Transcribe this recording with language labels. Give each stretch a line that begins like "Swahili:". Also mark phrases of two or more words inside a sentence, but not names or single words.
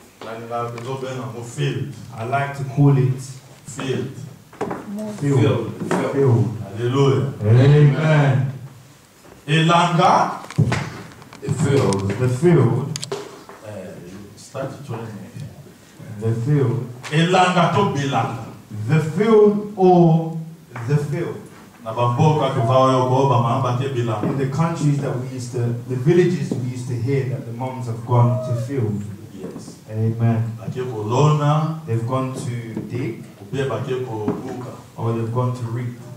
English: I like to call it field. Field. Hallelujah. Amen. Elanga. The field. Start training. The field.
Lingala: Elanga to belanga.
English: The field or the field. In the countries that we used to, the villages we used to hear that the moms have gone to field. Yes. Amen. They've gone to dig or they've gone to reap.